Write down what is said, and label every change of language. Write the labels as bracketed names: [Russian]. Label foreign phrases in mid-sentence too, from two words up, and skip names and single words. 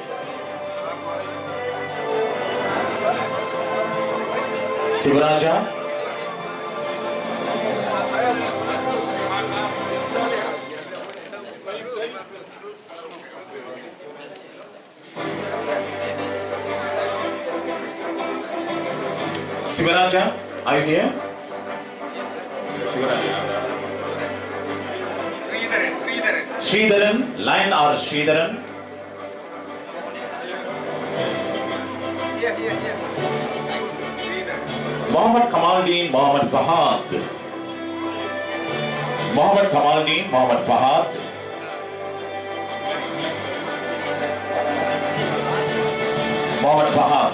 [English] Sivaraja. Sivaraja, are you here? Sivaraja. Sridharan, Lion R. Sridharan. Mohammed Kamaldeen, Mohammed Fahad. Mohammed Kamaldeen, Mohammed Fahad. Mohammed Fahad.